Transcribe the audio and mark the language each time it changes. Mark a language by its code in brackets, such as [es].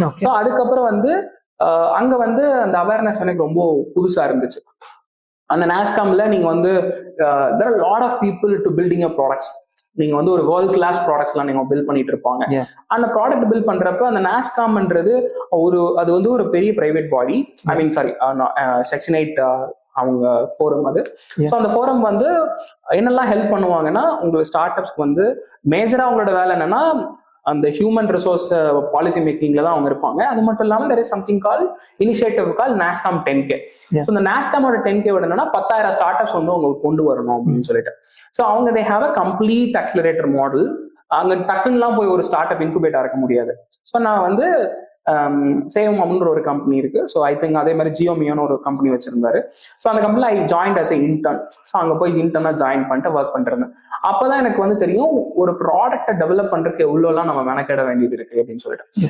[ta] So அதுக்கப்புறம் வந்து அங்க வந்து அந்த அவேர்னஸ் எனக்கு ரொம்ப புதுசா இருந்துச்சு. அந்த நாஸ்காம்ல நீங்க வந்து [en] there are a lot of people to building your products. [ta] நீங்க வந்து ஒரு வேர்ல்ட் கிளாஸ் ப்ராடக்ட்ஸ்லாம் நீங்க பில்ட் பண்ணிட்டு இருப்பாங்க. அந்த ப்ராடக்ட் பில்ட் பண்றப்ப அந்த நாஸ்காம்ன்றது அது வந்து ஒரு பெரிய பிரைவேட் பாடி, ஐ மீன் சாரி செக்ஷன் 8 அவங்க ஃபோரம் அது. ஸோ அந்த ஃபோரம் வந்து என்னெல்லாம் ஹெல்ப் பண்ணுவாங்கன்னா உங்களுக்கு ஸ்டார்ட் அப்ஸ்க்கு வந்து மேஜரா அவங்களோட வேலை என்னன்னா அந்த ஹியூமன் ரிசோர்ஸ் பாலிசி மேக்கிங்ல தான் அவங்க இருப்பாங்க. அது மட்டும் இல்லாமல் [en] there is something called initiative called NASSCOM 10K. [ta] So இந்த NASSCOMோட 10K என்னன்னா 10,000 ஸ்டார்ட் அப்ஸ் வந்து அவங்க கொண்டு வரணும் அப்படின்னு சொல்லிட்டு. [en] So அவங்க they have a complete accelerator model. [ta] அங்க டக்குன்னுலாம் போய் ஒரு ஸ்டார்ட் அப் இன்குபேட்டா இருக்க முடியாது. ஸோ நான் வந்து சேவம் அப்படின்ற ஒரு கம்பெனி இருக்கு. ஸோ ஐ திங்க் அதே மாதிரி ஜியோமியோன்னு ஒரு கம்பெனி வச்சிருந்தாரு. ஸோ அந்த கம்பெனில [en] I join as intern. [ta] So அங்கே போய் இன்டர்னா ஜாயின் பண்ணிட்டு ஒர்க் பண்ணிருந்தேன். அப்பதான் எனக்கு வந்து தெரியும் ஒரு ப்ராடக்டை டெவலப் பண்றதுக்கு எவ்வளோலாம் நம்ம மெனக்கெட வேண்டியது இருக்கு அப்படின்னு சொல்லிட்டு.